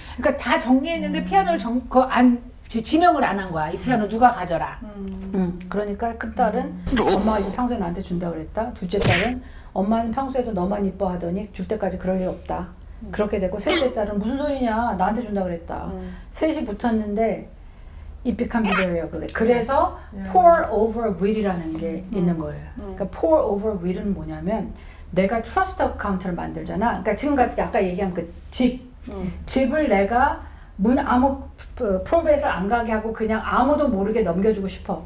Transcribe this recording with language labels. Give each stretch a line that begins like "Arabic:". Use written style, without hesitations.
Korean: 그러니까 다 정리했는데 피아노를 지명을 안 한 거야. 이 피아노 누가 가져라. 그러니까 큰 딸은 엄마가 이거 평소에 나한테 준다 그랬다. 둘째 딸은 엄마는 평소에도 너만 이뻐하더니 줄 때까지 그럴 일 없다. 그렇게 되고 셋째 딸은 무슨 소리냐 나한테 준다 그랬다. 셋이 붙었는데
English: it becomes very ugly.
Korean: 그래서 pour over will이라는 게 있는 거예요. 그러니까 pour over will은 뭐냐면 내가 트러스트 어카운트를 만들잖아. 그러니까 지금 같은 아까 얘기한 그 집을 내가 아무 프로베이스를 안 가게 하고 그냥 아무도 모르게 넘겨주고 싶어.